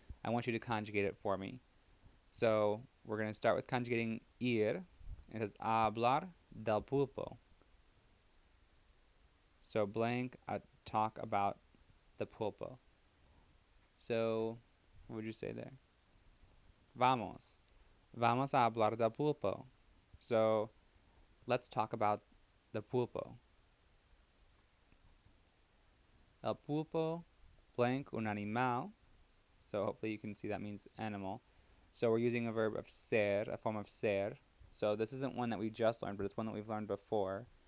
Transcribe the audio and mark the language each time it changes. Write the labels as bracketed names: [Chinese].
[English] I want you to conjugate it for me. So we're going to start with conjugating ir. It says, [Spanish] hablar del pulpo. [English] So blank, talk about the pulpo. So what would you say there? [Spanish] Vamos. Vamos a hablar del pulpo. [English] So let's talk about the pulpo. [Spanish] El pulpo, blank, un animal. [English] So hopefully you can see that means animal. So we're using a verb of ser, a form of ser. So this isn't one that we just learned, but it's one that we've learned before.